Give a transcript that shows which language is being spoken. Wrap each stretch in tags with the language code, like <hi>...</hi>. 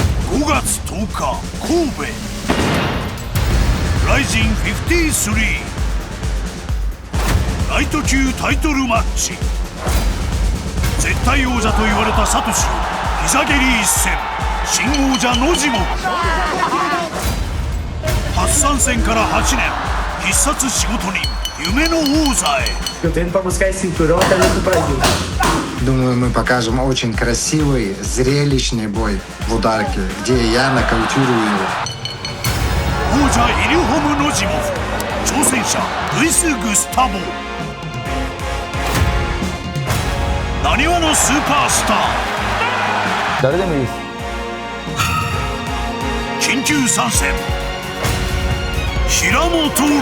<ja>5月10日神戸ライジン53ライト級タイトルマッチ。絶対王者と言われたサトシを膝蹴り一戦、新王者ノジモ。初参戦から8年、必殺仕事人夢の王座へ。</ja> <ru>Думаю, мы покажем очень красивый, зрелищный бой в ударке, где я нокаутирую его.</ru> <ja>王者イリュホム・ノジモフ、挑戦者ルイス・グスタボ。なにわのスーパースター、誰でもいいです。緊急参戦平本蓮。</ja>